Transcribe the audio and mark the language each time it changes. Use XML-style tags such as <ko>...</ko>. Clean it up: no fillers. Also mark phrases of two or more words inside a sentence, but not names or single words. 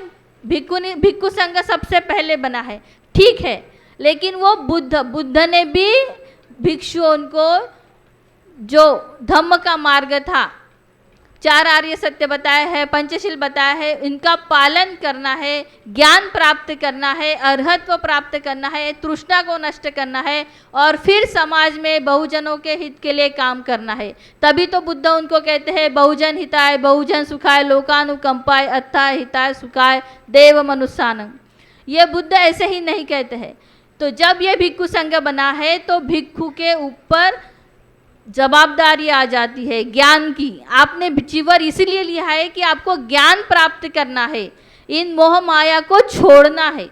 <hi>भिक्खु संघ सबसे पहले बना है, ठीक है, लेकिन वो बुद्ध ने भी भिक्षुओं को जो धम्म का मार्ग था, 4 आर्य सत्य बताया है, पंचशील बताया है, इनका पालन करना है, ज्ञान प्राप्त करना है, अर्हत्व प्राप्त करना है, तृष्णा को नष्ट करना है और फिर समाज में बहुजनों के हित के लिए काम करना है।</hi> <pi>तभी तो बुद्ध उनको कहते हैं बहुजन हिताय बहुजन सुखाय लोकानुकंपाय अत्थाय हिताय सुखाय देव मनुष्यानम।</pi> <hi>ये बुद्ध ऐसे ही नहीं कहते हैं। तो जब ये भिक्खु संघ बना है तो भिक्खु के ऊपर जवाबदारी आ जाती है ज्ञान की। आपने चीवर इसीलिए लिया है कि आपको ज्ञान प्राप्त करना है, इन मोह माया को छोड़ना है।</hi>